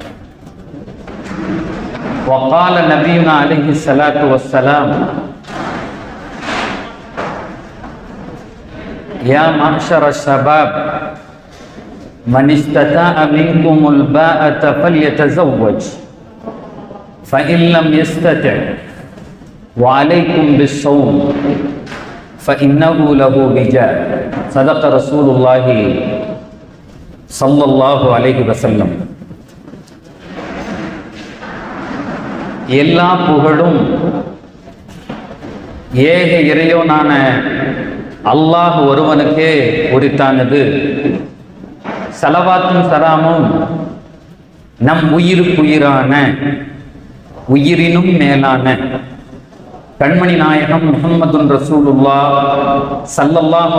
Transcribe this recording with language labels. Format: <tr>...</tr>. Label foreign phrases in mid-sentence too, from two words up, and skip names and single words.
<ar>وقال نبينا عليه الصلاة والسلام يا معشر الشباب من استطاع منكم الباءة فليتزوج فإن لم يستطع وعليكم بالصوم فإنه له وجاء. صدق رسول الله صلى الله عليه وسلم.</ar> <ta>எல்லா புகழும் ஏக இறைவனான அல்லாஹ் ஒருவனுக்கே உரித்தானது. ஸலவாத்தும் ஸலாமும் நம் உயிருக்குயிரான உயிரினும் மேலான கண்மணி நாயகம்</ta> <ar>محمد رسول الله صلى الله</ar>